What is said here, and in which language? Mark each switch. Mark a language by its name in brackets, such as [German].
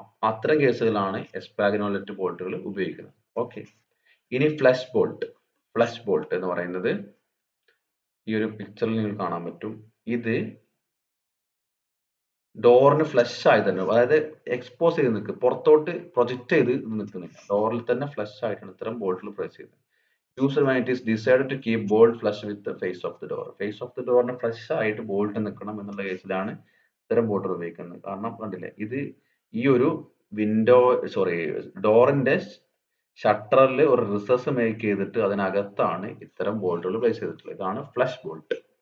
[Malayalam] അത്തരം കേസുകളാണ് എസ്പാഗ്നോലെറ്റ് ബോൾട്ടുകൾ ഉപയോഗിക്കുന്നത്. ഓക്കെ, ഇനി ഫ്ലഷ് ബോൾട്ട്. ഫ്ലഷ് ബോൾട്ട് എന്ന് പറയുന്നത് ഈ ഒരു പിക്ചറിൽ നിങ്ങൾക്ക് കാണാൻ പറ്റും. ഇത് ഡോറിന് ഫ്ലഷ് ആയി തന്നെ, അതായത് എക്സ്പോസ് ചെയ്ത് നിൽക്കുക, പുറത്തോട്ട് പ്രൊജക്ട് ചെയ്ത് നിൽക്കുന്നില്ല, ഡോറിൽ തന്നെ ഫ്ലഷ് ആയിട്ടാണ് ഇത്തരം ബോൾട്ടുകൾ പ്രസ് ചെയ്യുന്നത്. [English] User when it is decided to keep bolt flush with the face of the door. [Malayalam] Face of the ഡോറിന് flush ആയിട്ട് ബോൾട്ട് നിൽക്കണം എന്നുള്ള കേസിലാണ് ഇത്തരം ബോൾട്ടുകൾ ഉപയോഗിക്കുന്നത്. കാരണം കണ്ടില്ലേ, ഇത് ഈ ഒരു വിൻഡോ സോറി ഡോറിന്റെ ഷട്ടറിൽ ഒരു റിസസ് മേക്ക് ചെയ്തിട്ട് അതിനകത്താണ് ഇത്തരം ബോൾട്ടുകൾ പ്ലേസ് ചെയ്തിട്ടുള്ളത്. ഇതാണ് ഫ്ലഷ് ബോൾട്ട്.